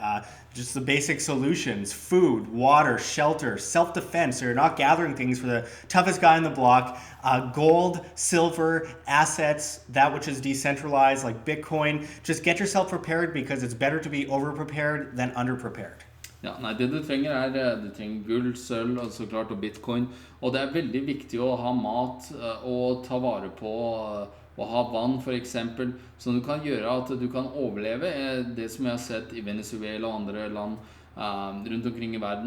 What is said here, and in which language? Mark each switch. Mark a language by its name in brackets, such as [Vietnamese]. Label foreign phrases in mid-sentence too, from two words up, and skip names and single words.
[English] Just the basic solutions: food, water, shelter, self-defense, so you're not gathering things for the toughest guy in the block. Gold, silver, assets, that which is decentralized like Bitcoin. Just get yourself prepared, because it's better to be over-prepared than under-prepared. [Norwegian] Ja, nei, det du trenger du trenger gull, sølv og så klart og bitcoin. Og det veldig viktig å ha mat og ta vare på og ha vann for eksempel, som du kan gjøre at du kan overleve. Det som jeg har sett i Venezuela og andre land rundt omkring i verden.